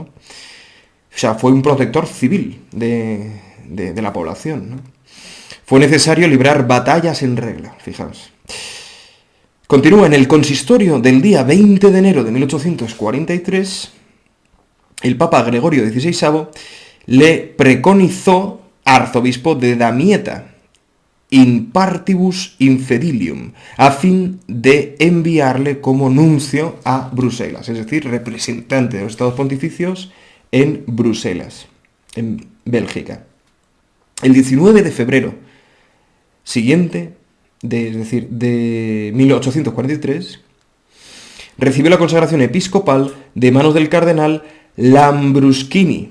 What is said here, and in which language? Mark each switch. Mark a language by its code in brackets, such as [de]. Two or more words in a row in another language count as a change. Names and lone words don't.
[es] O sea, fue un protector civil de la población, ¿no? Fue necesario librar batallas en regla, fijaos. Continúa en el consistorio del día 20 de enero de 1843, el Papa Gregorio XVI le preconizó arzobispo de Damieta, [la] in partibus infedilium, [es] a fin de enviarle como nuncio a Bruselas, es decir, representante de los Estados Pontificios en Bruselas, en Bélgica. El 19 de febrero siguiente, de 1843, recibió la consagración episcopal de manos del cardenal Lambruschini.